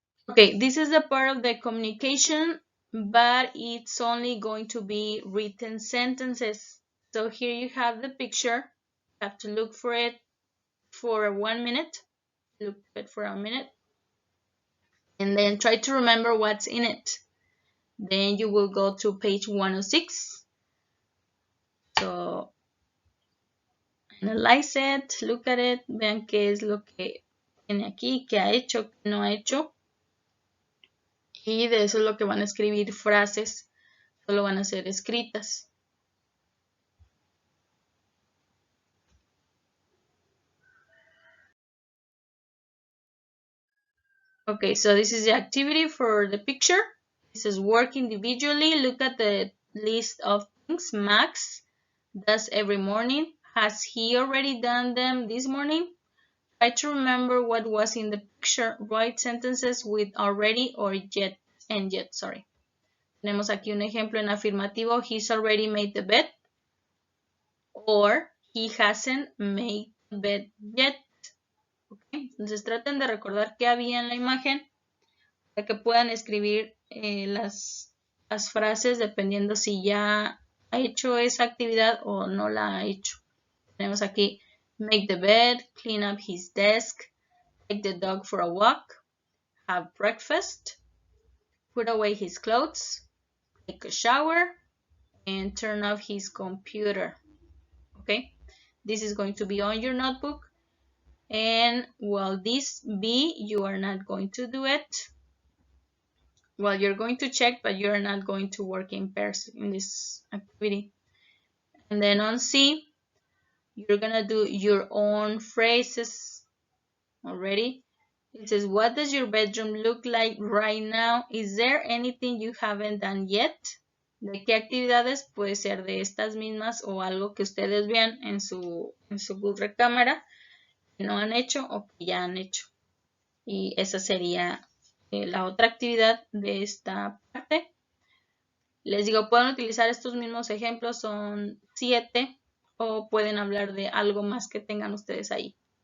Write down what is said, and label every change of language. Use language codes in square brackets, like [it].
[en] Okay, this is a part of the communication, but it's only going to be written sentences. So here you have the picture. You have to look for it for 1 minute. Look at it for a minute. And then try to remember what's in it. Then you will go to page 106. So analyze it, look at it, [es] vean qué es lo que tiene aquí, qué ha hecho, qué no ha hecho. Y de eso es lo que van a escribir frases, solo van a ser escritas. [en] Okay, so this is the activity for the picture. This is work individually. Look at the list of things Max does every morning. Has he already done them this morning? Try to remember what was in the picture. Write sentences with already or yet and yet, sorry. [es] Tenemos aquí un ejemplo en afirmativo. [en] He's already made the bed. Or he hasn't made the bed yet. Okay. [es] Entonces traten de recordar qué había en la imagen para que puedan escribir las frases dependiendo si ya ha hecho esa actividad o no la ha hecho. Tenemos aquí [en] make the bed, clean up his desk, take the dog for a walk, have breakfast, put away his clothes, take a shower, and turn off his computer. Okay, this is going to be on your notebook. And well, this B, you are not going to do it. Well, you're going to check, but you're not going to work in pairs in this activity. And then on C, you're gonna do your own phrases already. It says, what does your bedroom look like right now? Is there anything you haven't done yet? [es] ¿De qué actividades? Puede ser de estas mismas o algo que ustedes vean en su recámara que no han hecho o que ya han hecho. Y esa sería la otra actividad de esta parte. Les digo, pueden utilizar estos mismos ejemplos, son 7, o pueden hablar de algo más que tengan ustedes ahí.